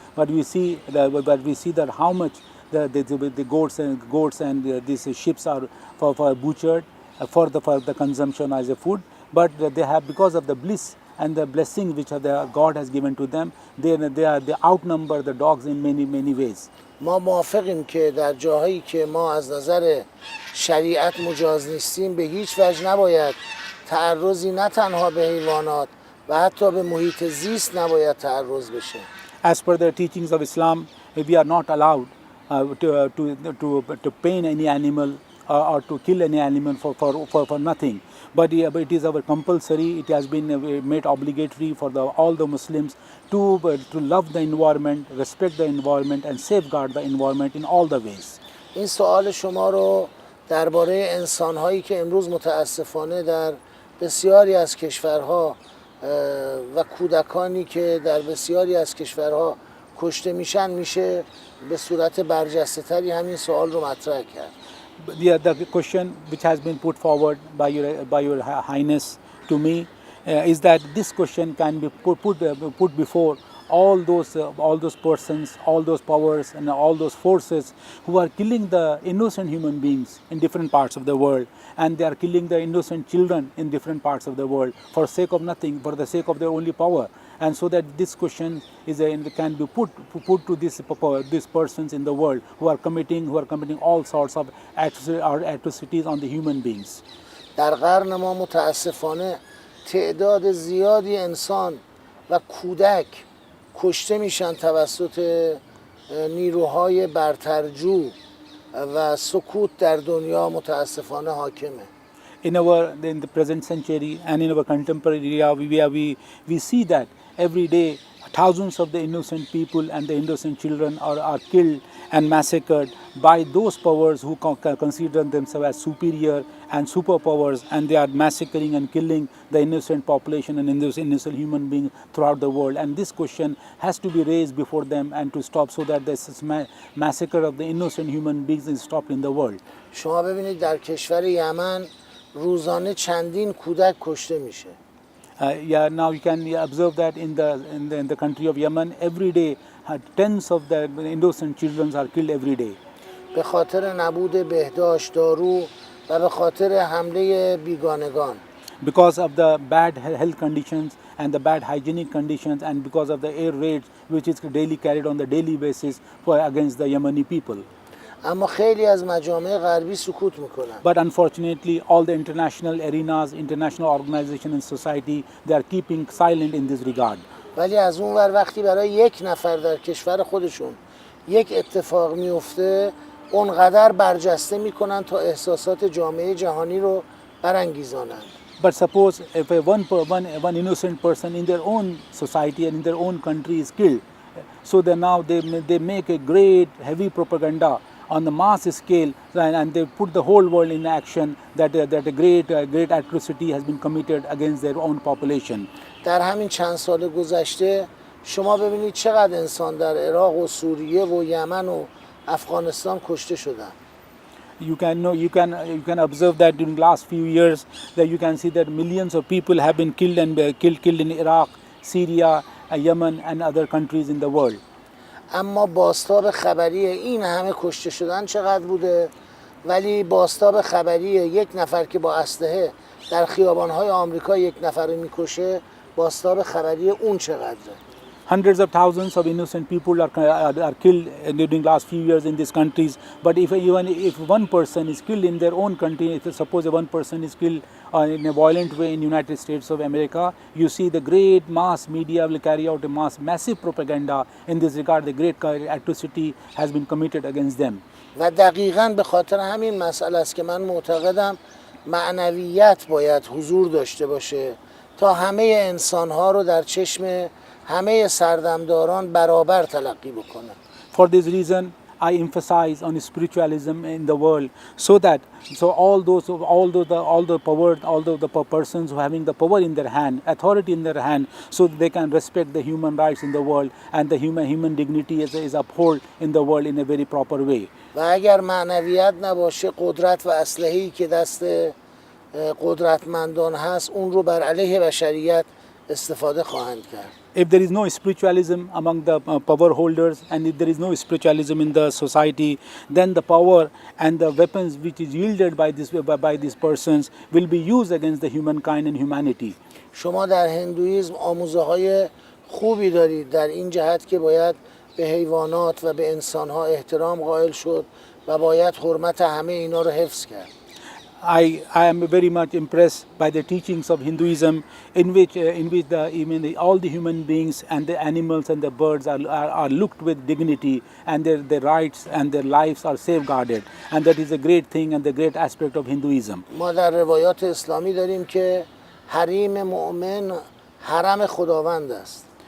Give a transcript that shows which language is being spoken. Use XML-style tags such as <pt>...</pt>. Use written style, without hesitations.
<en>But we see that how much the goats and these sheep are for butchered for the consumption as a food. But they have, because of the bliss and the blessing which God has given to them, they outnumber the dogs in many ways.</en> <fa>ما موافقیم که در جاهایی که ما از نظر شریعت مجاز نیستیم به هیچ وجه نباید تعرضی نه تنها به حیوانات و حتی به محیط زیست نباید تعرض بشه.</fa> <en>As per the teachings of Islam, we are not allowed to pain any animal or to kill any animal for nothing. But it is our compulsory, it has been made obligatory for all the Muslims to love the environment, respect the environment and safeguard the environment in all the ways.</en> <fa>این سوال شما رو درباره انسان‌هایی که امروز متاسفانه در بسیاری از کشورها و کودکانی که در بسیاری از کشورها کشته میشه به صورت برجسته‌تری همین سوال رو مطرح کرد.</fa> <en>The question which has been put forward by your Highness to me is that this question can be put before all those persons, all those powers and all those forces who are killing the innocent human beings in different parts of the world, and they are killing the innocent children in different parts of the world for sake of nothing, for the sake of their only power. And so that this question can be put to these persons in the world who are committing all sorts of atrocities on the human beings.</en> <fa>در قرن ما متاسفانه تعداد زیادی انسان و کودک کشته میشن توسط نیروهای برترجو و سکوت در دنیا متاسفانه حاکمه.</fa> <en>In the present century and in our contemporary era, we see that every day thousands of the innocent people and the innocent children are killed and massacred by those powers who consider themselves as superior and superpowers, and they are massacring and killing the innocent population and innocent human beings throughout the world. And this question has to be raised before them and to stop, so that this massacre of the innocent human beings is stopped in the world.</en> <fa>شما ببینید در کشور یمن روزانه چندین کودک کشته میشه.</fa> <en>Now you can observe that in the country of Yemen, every day tens of the innocent children are killed every day.</en> <fa>به خاطر نبود بهداشت، دارو و به خاطر حمله بیگانگان.</fa> <en>Because of the bad health conditions and the bad hygienic conditions, and because of the air raids which is daily carried on the daily basis against the Yemeni people.</en> <fa>اما خیلی از مجامع غربی سکوت میکنن.</fa> <en>But unfortunately, all the international arenas, international organizations and society, they are keeping silent in this regard.</en> <fa>ولی از اون ور وقتی برای یک نفر در کشور خودشون یک اتفاق میفته، اونقدر برجسته میکنن تا احساسات جامعه جهانی رو برانگیزانند.</fa> <en>But suppose if one innocent person in their own society and in their own country is killed, so then now they make a great heavy propaganda on the mass scale, and they put the whole world in action that a great atrocity has been committed against their own population.</en> <fa>در همین چند سال گذشته شما ببینید چقدر انسان در عراق و سوریه و یمن و افغانستان کشته شدن.</fa> <en>You can observe that during the last few years that you can see that millions of people have been killed in Iraq, Syria, Yemen and other countries in the world.</en> <fa>اما بازتاب خبری این همه کشته شدن چقدر بوده؟ ولی بازتاب خبری یک نفر که با اسلحه در خیابان‌های آمریکا یک نفر رو میکشه، بازتاب خبری اون چقدره؟</fa> <en>Hundreds of thousands of innocent people are killed during last few years in these countries. But even if one person is killed in their own country, if suppose one person is killed in a violent way in United States of America, you see the great mass media will carry out a massive propaganda in this regard. The great atrocity has been committed against them.</en> <fa>و دقیقاً به خاطر همین مسئله است که من معتقدم معنویت باید حضور داشته باشه تا همه انسانها رو در چشم همه سردمداران برابر تلقی بکنن.</fa> <en>For this reason, I emphasize on spiritualism in the world, so all the persons who having the power in their hand, authority in their hand, so they can respect the human rights in the world and the human dignity is upheld in the world in a very proper way.</en> <fa>و اگر معنویت نباشه، قدرت و اسلحه‌ای که دست قدرتمندان هست اون رو بر علیه بشریت استفاده خواهند کرد.</fa> <en>If there is no spiritualism among the power holders and if there is no spiritualism in the society, then the power and the weapons which is yielded by these persons will be used against the humankind and humanity.</en> <fa>شما در هندویسم آموزه‌های خوبی دارید در این جهت که باید به حیوانات و به انسان‌ها احترام قائل شد و باید حرمت همه اینا رو حفظ کرد.</fa> <en>I am very much impressed by the teachings of Hinduism, in which all the human beings and the animals and the birds are looked with dignity, and their rights and their lives are safeguarded, and that is a great thing and the great aspect of Hinduism.</en> <fa>ما در روایات اسلامی داریم که حریم مؤمن حرم خداوند است.</fa>